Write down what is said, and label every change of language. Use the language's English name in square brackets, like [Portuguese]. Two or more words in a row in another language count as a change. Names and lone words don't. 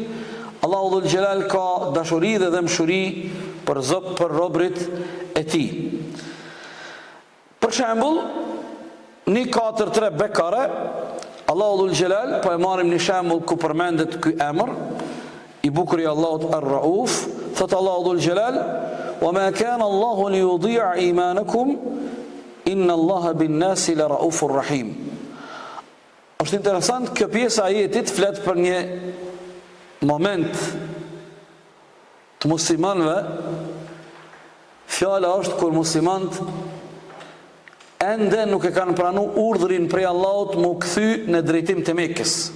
[Albanian] Allahu dhul Gjelal ka dashuri dhe dëmshuri për robërit e tij. Për shembull, në 4-3 Bekare, Allahu dhul Gjelal, po e marrim një shembull ku përmendet ky emër i bukur i Allahut Ar-Rauf, thot Allahu dhul Gjelal: [Arabic] "وما كان الله ليضيع إيمانكم إن الله بالناس لرؤوف رحيم." [Albanian] Është interesant, kjo pjesë e ajetit flet për një moment të muslimanëve. Fjala është kur muslimanët ende nuk e kanë pranuar urdhrin prej Allahut mu kthy në drejtim të Mekës.